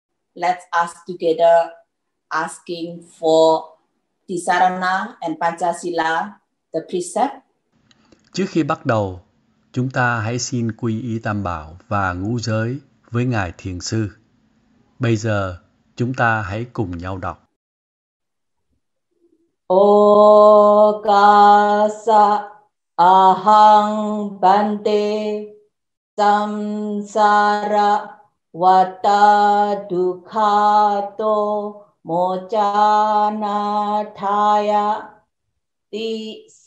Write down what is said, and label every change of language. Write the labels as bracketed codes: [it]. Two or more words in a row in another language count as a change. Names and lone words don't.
[en] Let's us together asking for Tisarana and Panchasila, the precept. [vi] Trước khi bắt đầu, chúng ta hãy xin quy y Tam Bảo và ngũ giới với Ngài Thiền Sư. Bây giờ, chúng ta hãy cùng nhau đọc. [pi] Okasa ahang bante samsara vata dukhato mochana thaya ti